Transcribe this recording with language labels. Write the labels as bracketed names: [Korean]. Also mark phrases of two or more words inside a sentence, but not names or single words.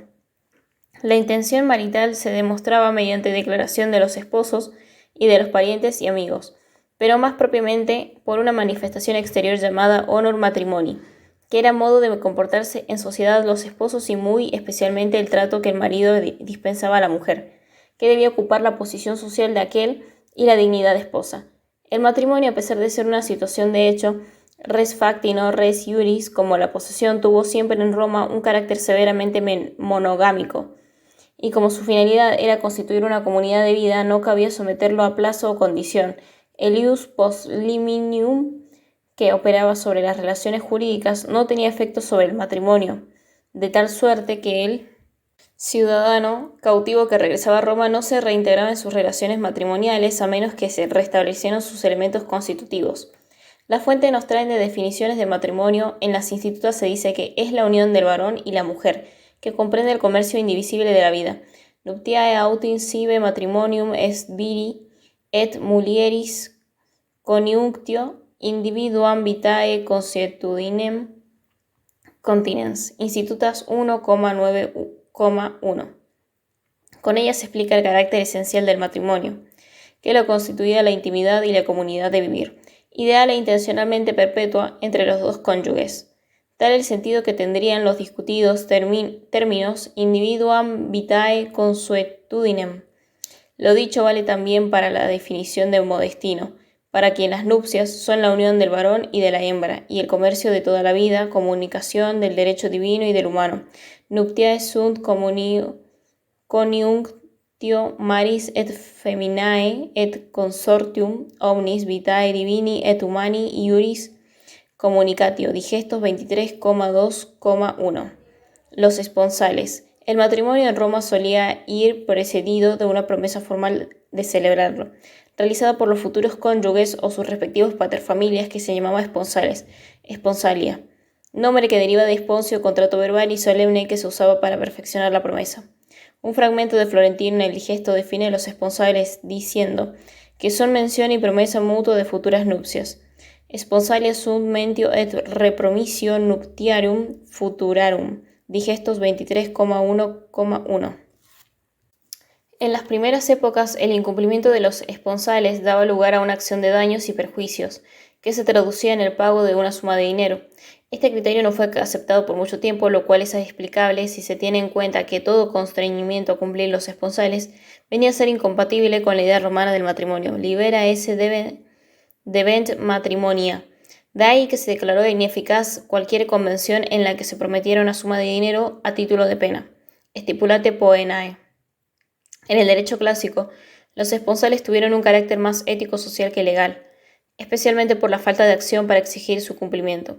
[Spanish] La intención marital se demostraba mediante declaración de los esposos y de los parientes y amigos, pero más propiamente por una manifestación exterior llamada [Latin] honor matrimoni, [Spanish] que era modo de comportarse en sociedad los esposos y muy especialmente el trato que el marido dispensaba a la mujer, que debía ocupar la posición social de aquel y la dignidad de esposa. El matrimonio, a pesar de ser una situación de hecho, [Latin] res facti no res iuris, [Spanish] como la posesión, tuvo siempre en Roma un carácter severamente monogámico, y como su finalidad era constituir una comunidad de vida, no cabía someterlo a plazo o condición. [Latin] El ius post liminium, [Spanish] que operaba sobre las relaciones jurídicas, no tenía efecto sobre el matrimonio, de tal suerte que el ciudadano cautivo que regresaba a Roma no se reintegraba en sus relaciones matrimoniales a menos que se restablecieran sus elementos constitutivos. La fuente nos trae de definiciones de matrimonio. En las institutas se dice que es la unión del varón y la mujer, que comprende el comercio indivisible de la vida. [Latin] Nuptiae autem sive matrimonium est viri et mulieris coniunctio individuam vitae consuetudinem continens, Institutas 1,9,1. [Spanish] Con ella se explica el carácter esencial del matrimonio, que lo constituía la intimidad y la comunidad de vivir, ideal e intencionalmente perpetua entre los dos cónyuges. Tal el sentido que tendrían los discutidos términos [Latin] individuam vitae consuetudinem. [Spanish] Lo dicho vale también para la definición de modestino, para quien las nupcias son la unión del varón y de la hembra, y el comercio de toda la vida, comunicación del derecho divino y del humano. [Latin] Nuptiae sunt coniunctio maris et feminae et consortium omnis vitae divini et humani iuris communicatio. [Spanish] Digestos 23,2,1. Los esponsales. El matrimonio en Roma solía ir precedido de una promesa formal de celebrarlo, realizada por los futuros cónyuges o sus respectivos paterfamilias, que se llamaba esponsales, esponsalia, nombre que deriva de esponcio, contrato verbal y solemne que se usaba para perfeccionar la promesa. Un fragmento de Florentino en el Digesto define los esponsales diciendo que son mención y promesa mutua de futuras nupcias. [Latin] Esponsalia sunt mentio et repromisio nuptiarum futurarum. [Spanish] Digestos 23,1,1. En las primeras épocas, el incumplimiento de los esponsales daba lugar a una acción de daños y perjuicios, que se traducía en el pago de una suma de dinero. Este criterio no fue aceptado por mucho tiempo, lo cual es explicable si se tiene en cuenta que todo constreñimiento a cumplir los esponsales venía a ser incompatible con la idea romana del matrimonio. [Latin] Libera esse debent matrimonia. [Spanish] De ahí que se declaró ineficaz cualquier convención en la que se prometiera una suma de dinero a título de pena. [Latin] Stipulate poenae. [Spanish] En el derecho clásico, los esponsales tuvieron un carácter más ético-social que legal, especialmente por la falta de acción para exigir su cumplimiento.